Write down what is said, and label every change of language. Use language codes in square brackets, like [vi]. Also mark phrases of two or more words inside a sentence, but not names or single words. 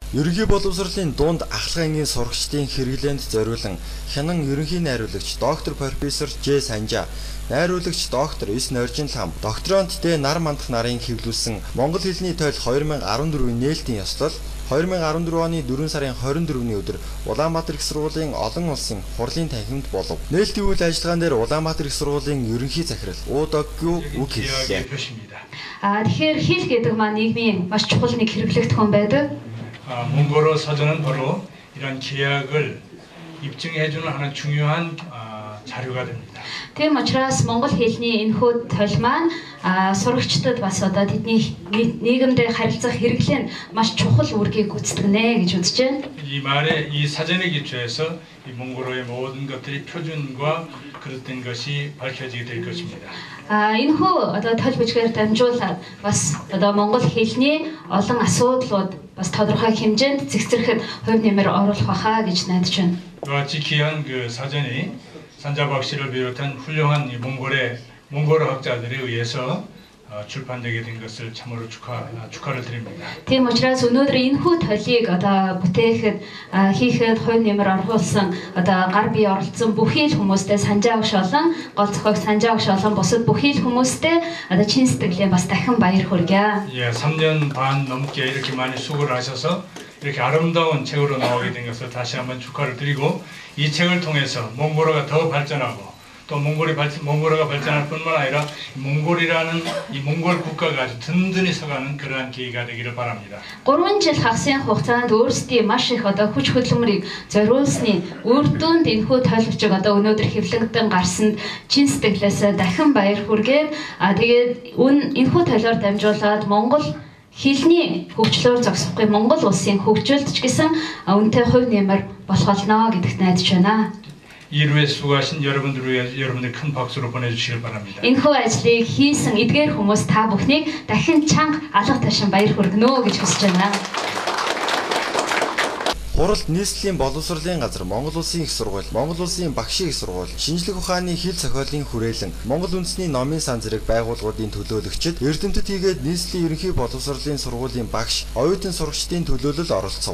[mn] Ерөнхий боловсролын дунд ахлах ангийн сурагчдын хэрэглээнд зориулан хянан ерөнхий найруулагч доктор профессор Ж Санжаа, найруулагч доктор С Норжин Лам, докторант Д Нар Мандах нарын хэвлүүлсэн Монгол хэлний тойл 2014-ийн нээлтийн ёслол 2014 оны 4 сарын 24-ний өдөр Улаанбаатар их сургуулийн олон улсын хурлын танхимд болов. Нээлтийн үйл ажиллагаан дээр Улаанбаатар их сургуулийн ерөнхий захирал УДОГ үг хэллээ. Тэгэхээр хэл гэдэг маань нийгмийн маш чухал нэг хэрэглэгдэх хүн байдаг. [ko] 몽골어 사전은 바로 이런 계약을 입증해주는 하나의 중요한 자료가 됩니다. [mn] Тийм учраас монгол хэлний энэхүү тойл маань сурагчдад бас одоо тэдний нийгэмдээ харилцах хэрэглэн маш чухал үүргийг гүйцэтгэнэ гэж үзэж байна. [ko] 이 말에 이 사전에 기초해서 이 몽골어의 모든 것들이 표준과 그릇된 것이 밝혀지게 될 것입니다. [mn] энэхүү одоо тойл бичгээр дамжуулаад бас одоо монгол хэлний олон асуудлууд бас тодорхой хэмжээнд цэгцэрэхэд хувь нэмэр оруулах байхаа гэж найдаж байна. [ko] 이와 같이 귀한 그 사전이 산자박 씨를 비롯한 훌륭한 이 몽골어 학자들에 의해서 출판되게 된 것을 참으로 축하를 드립니다. [mn] Тийм учраас өнөөдөр энэхүү тойлыг одоо бүтээхэд хийхэд хувь нэмэр оруулсан одоо гар бие оролцсон бүхий л хүмүүстээ Санжаа багш болон гол зохиогч Санжаа багш болон бусад бүхий л хүмүүстээ одоо чин сэтгэлээ бас дахин баяр хүргье. [ko] 예, 3년 반 넘게 이렇게 많이 수고를 하셔서 이렇게 아름다운 책으로 나오게 된 것을 다시 한번 축하를 드리고 이 책을 통해서 몽골어가 더 발전하고 또 몽골어가 발전할 뿐만 아니라 몽골이라는 이 몽골 국가가 아주 든든히 서가는 그러한 계기가 되기를 바랍니다. [mn] 3 жил хагасны хугацаанд өөрсдийн маш их одоо хүч хөдөлмөрийг зориулсны үр дүнд энэхүү тойлогчийг одоо өнөөдөр хэвлэгдэн гарсанд чин сэтгэлээс дахин баяр хүргээд тэгээд энэхүү тойлоор дамжуулаад Монгол хэлний хөгжлөөр зогсохгүй Монгол улсын хөгжилд ч гэсэн үнэтэй хувь нэмэр болох болно гэдэгт найдаж байна. [ko] 이루에 수고하신 여러분들을 위해 여러분들 큰 박수로 보내주시길 바랍니다. [mn] энэхүү ажлыг хийсэн эдгээр хүмүүс та бүхнийг дахин чанга алга ташин баяр хүргэнэ гэж хүсэж байна. Хуралд нийслэлийн боловсролын газар, Монгол улсын их сургууль, Монгол улсын багшийн их сургууль, шинжлэх ухааны хэл зохиолын хүрээлэн, Монгол үндэсний номын сан зэрэг байгууллагуудын төлөөлөгчид, эрдэмтэд хийгээд нийслэлийн ерөнхий боловсролын сургуулийн багш, оюутан сурагчдын төлөөлөл оролцов.